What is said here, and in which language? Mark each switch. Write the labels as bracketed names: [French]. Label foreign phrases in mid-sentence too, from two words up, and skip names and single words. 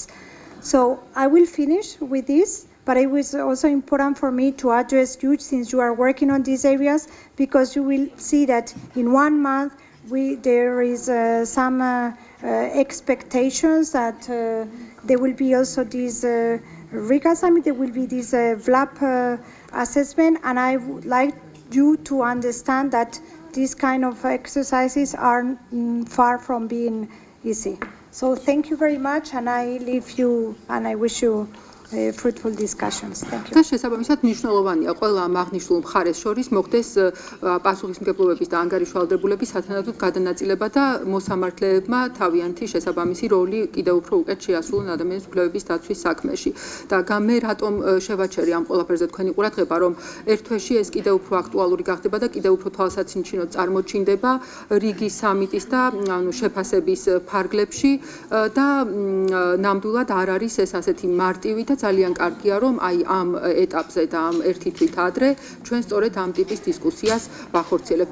[English] So I will finish with this, but it was also important for me to address you since you are working on these areas, because you will see that in 1 month there is some expectations that there will be also this Riga summit, there will be this VLAP assessment, and I would like you to understand that these kind of exercises are far from being easy. So thank you very much, and I leave you, and I wish you fruitful discussions. Thank you. [Georgian] და შესაბამისად მნიშვნელოვანია ყველა ამ აღნიშნულ მხარეს შორის მოხდეს პასუხისმგებლობების და ანგარიშვალდებულების სათანადოდ გადანაწილება და მოსამართლეებმა თავიანთი შესაბამისი როლი კიდევ უფრო უკეთ შეასრულონ ადამიანის უფლებების დაცვის საქმეში. და მე რატომ შევაჩერი ამ ყველაფერზე თქვენი ყურადღება, რომ ერთ თვეში ეს კიდევ უფრო აქტუალური გახდება და კიდევ უფრო თვალსაჩინჩინოდ წარმოჩინდება რიგის სამიტის და ანუ შეფასების ფარგლებში და ნამდვილად არ არის ეს ასეთი მარტივი და ძალიან კარგია რომ აი ამ ეტაპზე და ამ ერთი თვით ადრე ჩვენ სწორედ ამ ტიპის დისკუსიას ვახორციელებთ.